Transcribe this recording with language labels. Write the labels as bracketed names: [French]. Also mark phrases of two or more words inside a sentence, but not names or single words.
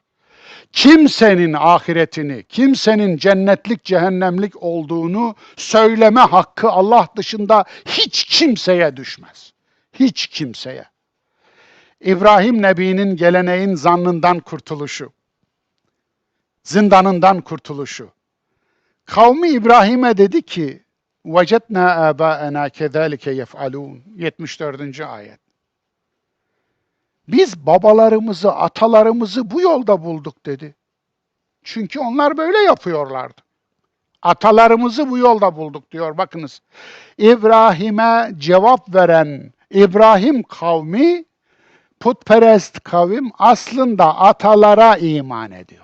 [Turkish] Kimsenin ahiretini, kimsenin cennetlik cehennemlik olduğunu söyleme hakkı Allah dışında hiç kimseye düşmez. Hiç kimseye. İbrahim Nebi'nin geleneğin zannından kurtuluşu, zindanından kurtuluşu. Kavmi İbrahim'e dedi ki, [Arabic] وَجَدْنَا آبَاءَنَا كَذَٰلِكَ يَفْعَلُونَ 74. [Turkish] ayet. Biz babalarımızı, atalarımızı bu yolda bulduk dedi. Çünkü onlar böyle yapıyorlardı. Atalarımızı bu yolda bulduk diyor. Bakınız. İbrahim'e cevap veren İbrahim kavmi, putperest kavim aslında atalara iman ediyor.